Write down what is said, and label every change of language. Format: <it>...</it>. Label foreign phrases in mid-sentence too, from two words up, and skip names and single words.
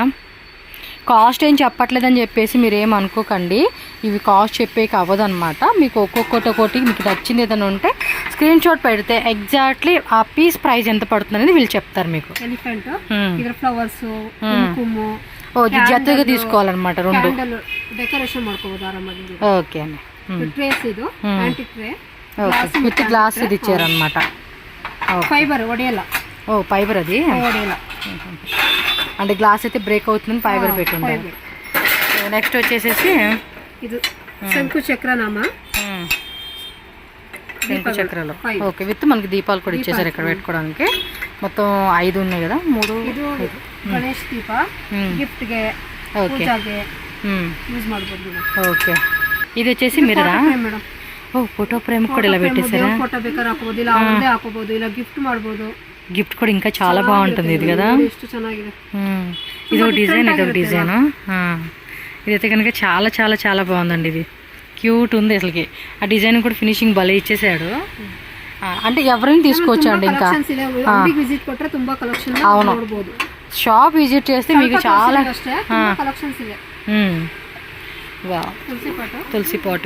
<te>కాస్ట్ ఏం చెప్పట్లేదని చెప్పేసి మీరు ఏం అనుకోకండి, ఇవి కాస్ట్ చెప్పేకి అవ్వదు అనమాట. మీకు ఒక్కొక్కటి మీకు నచ్చింది ఏదైనా ఉంటే</te> <en>screen shot</en> <te>పెడితే ఎగ్జాక్ట్లీ ఆ</te> <en>piece price</en> <te>ఎంత పడుతుంది అనేది వీళ్ళు చెప్తారు మీకు. ఫ్లవర్స్, ఓ, జతగా తీసుకోవాలన్నమాట రెండు.</te> <kn>ಡೆಕೋರೇಷನ್ ಮಾಡ್ಕೋಬಹುದು ಆರಾಮಾಗಿ.</kn> <te>ఓకే అండి.</te> <kn>ట్రేస్ ಇದು</kn> <en>antique tray. okay, with glass</en> <te>ఇది ఇచ్చారన్నమాట.</te> <kn>ఫైబర్ ಒಡೆಯಲ್ಲ.</kn> <te>ఓ, ఫైబర్ అది</te> <kn>ಒಡೆಯಲ್ಲ</kn> <te>అంటే గ్లాస్ అయితే బ్రేక్ అవుతుంది, ఫైబర్ పెట్టుంది. నెక్స్ట్ వచ్చేసేసి ఇది శంకు చక్రనామ. శంకు చక్రాలు.</te> <en>okay, with</en> <te>మనకి దీపాలు కూడా ఇచ్చేసారు ఇక్కడ పెట్టుకోవడానికి. మొత్తం 5 ఉన్నాయి కదా. 3</te> <kn>ಗಣೇಶ್ ದೀಪ ಗಿಫ್ಟ್ಗೆ, ಪೂಜಾಗೆ ಯೂಸ್ ಮಾಡಬಹುದು.</kn> <te>ఓకే, ఇది వచ్చేసి మిర్రరా? ఓ,</te> <en>photo frame</en> <te>కూడా ఇలా పెట్టేసారా?</te> <kn>ఫోటో ಬೇಕಾದ್ರೆ ಹಾಕೋಬಹುದು, ಇಲ್ಲ ಒಂದೇ ಹಾಕೋಬಹುದು, ಇಲ್ಲ గిఫ్ట్ ಮಾಡಬಹುದು.</kn> <te>గిఫ్ట్ కూడా ఇంకా చాలా బాగుంటుంది ఇది కదా.</te> <kn>ಎಷ್ಟು ಚೆನ್ನಾಗಿದೆ.</kn> <te>ఇదొక డిజైన్, ఇదొక డిజైన్. ఇదైతే కనుక చాలా చాలా చాలా బాగుందండి. ఇది క్యూట్ ఉంది అసలుకి. ఆ డిజైన్ కూడా ఫినిషింగ్ భలే ఇచ్చేసాడు. అంటే ఎవరైనా తీసుకోవచ్చు అండి. ఇంకా అవును,</te> <en>shop visit</en> <te>చేస్తే మీకు చాలా తులసి పాట్.</te>